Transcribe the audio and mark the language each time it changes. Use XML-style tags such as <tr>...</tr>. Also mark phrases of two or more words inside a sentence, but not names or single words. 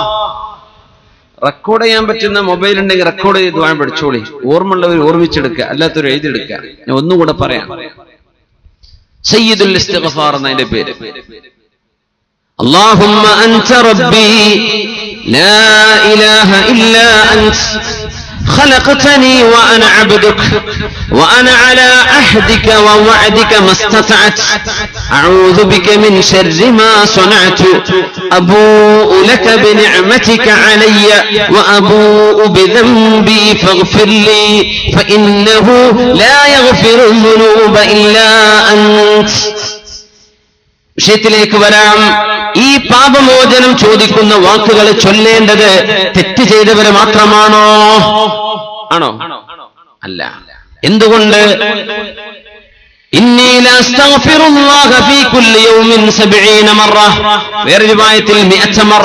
<ml>റെക്കോർഡ് ചെയ്യാൻ പറ്റുന്ന മൊബൈൽ ഉണ്ടെങ്കിൽ റെക്കോർഡ് ചെയ്ത് വാങ്ങി പഠിച്ചോളി. ഓർമ്മയുള്ളവർ ഓർമ്മിച്ചെടുക്കുക, അല്ലാത്തവർ എഴുതിയെടുക്കുക. ഞാൻ ഒന്നുകൂടെ പറയാം. സയ്യിദുൽ ഇസ്തിഗ്ഫാർ എന്നതിന്റെ പേര്.</ml> <ar>اللهم أنت ربي لا إله إلا أنت خلقتني وأنا عبدك وأنا على عهدك ووعدك ما استطعت أعوذ بك من شر ما صنعت أبوء لك بنعمتك علي وأبوء بذنبي فاغفر لي فإنه لا يغفر الذنوب إلا أنت.</ar> <ml>വിഷയത്തിലേക്ക് വരാം. ഈ പാപമോചനം ചോദിക്കുന്ന വാക്കുകൾ ചൊല്ലേണ്ടത് തെറ്റ് ചെയ്തവരെ മാത്രമാണോ? ആണോ? അല്ല. എന്തുകൊണ്ട്?</ml> <ar>إني لأستغفر الله في كل يوم 70 مرة,</ar> <ml>വേറെ റിവായത്തിൽ</ml> <ar>100 മറ.</ar>